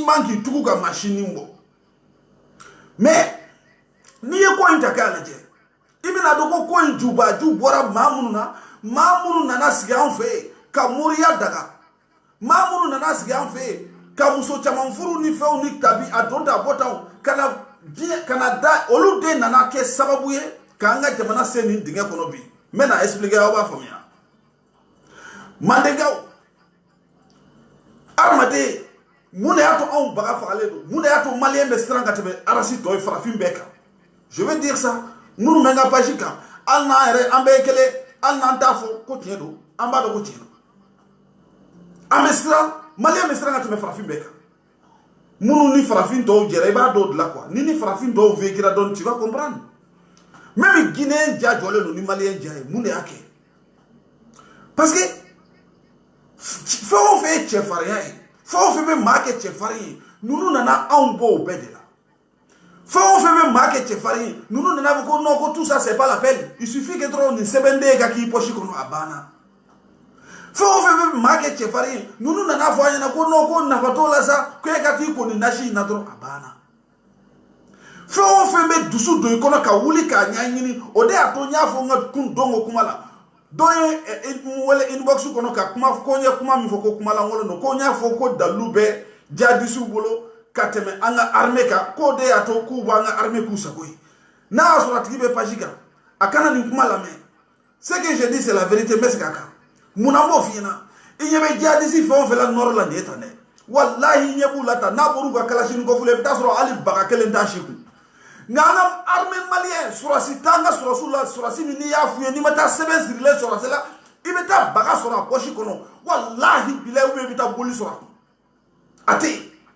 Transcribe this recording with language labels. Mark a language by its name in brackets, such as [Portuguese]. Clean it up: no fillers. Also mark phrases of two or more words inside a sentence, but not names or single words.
[Bambara] man k'i tugu ka machine bɔ mais n'i ye ko in ta k'a lajɛ i bɛna dɔn ko ko in jubaju bɔra maa minnu na maa minnu nana sigi an fɛ yen ka moriya daga maa minnu nana sigi an fɛ yen ka muso caman furu ni fɛnw ni tabi a don ta bɔtaw kana da olu de nana kɛ sababu ye k'an ka jamana se nin dingɛ kɔnɔ bi n bɛna expliquer aw b'a faamuya Mandenkaw adamaden mun de y'a to anw baga fagalen don mun de y'a to maliyɛn bɛ siran ka tɛmɛ arasi tɔ ye farafin bɛɛ kan [French] je veux dire ça [Bambara] minnu bɛ n ka page kan hali n'an yɛrɛ an bɛɛ ye kelen hali n'an t'a fɔ ko tiɲɛ don an b'a dɔn ko tiɲɛ don an bɛ siran maliyɛn bɛ siran ka tɛmɛ farafin bɛɛ kan minnu ni farafin tɔw jɛra i b'a dɔw dilan quoi ni farafin tɔw vécura dɔɔni [French] tu vas comprendre même [Bambara] Guinéen ja jɔlen don ni maliyɛn ja ye mun de y'a kɛ [French] parce que [Bambara] fɛn o fɛn ye cɛfarinya ye fɛn o fɛn bɛ maa kɛ cɛfarin ye ninnu nana anw bɔ o bɛɛ de la fɛn o fɛn bɛ maa kɛ cɛfarin ye ninnu nana fɔ ko non ko [French] tout ça c'est pas la peine il suffit que [Bambara] dɔrɔn nin sɛbɛnden ka k'i poche kɔnɔ a banna fɛn o fɛn bɛ maa kɛ cɛfarin ye ninnu nana fɔ an ɲɛna ko non ko nafa t'o la sa ko e ka t'i ko nin nasi in na dɔrɔn a banna fɛn o fɛn bɛ dusu don i kɔnɔ ka wuli k'a ɲɛɲini o de y'a to n y'a fɔ n ka don ko kuma la dɔ ye wele inbox kɔnɔ ka kuma ko n ye kuma min fɔ ko kuma lankolon don ko n y'a fɔ ko dalilu bɛ jihadisiw bolo ka tɛmɛ an ka armée kan k'o de y'a to k'u b'an ka armée k'u sago ye n'a y'a sɔrɔ a tigi bɛ page kan a kana nin kuma lamɛn [French] ce que je dis c'est la vérité [Bambara] n bɛ segin a kan mun na n b'o f'i ɲɛna i ɲɛ bɛ jihadisi fɛn o fɛn la nɔrɔ la nin ye tan dɛ walahi i ɲɛ b'u la tan n'a bɔr'u ka kalasini kɔfile i bɛ taa sɔrɔ hali baga kelen t'a si kun nka an ka armée maliyɛn sɔrɔsi t'an ka sɔrɔsiw la sɔrɔsi min n'i y'a f'u ye n'i ma taa sɛbɛn sirilen sɔrɔsi la i bɛ taa baga sɔrɔ a poche kɔnɔ [Arabic] walahi bilahi [French] ou bien [Bambara] i bɛ taa boli sɔrɔ a kun a tɛ yen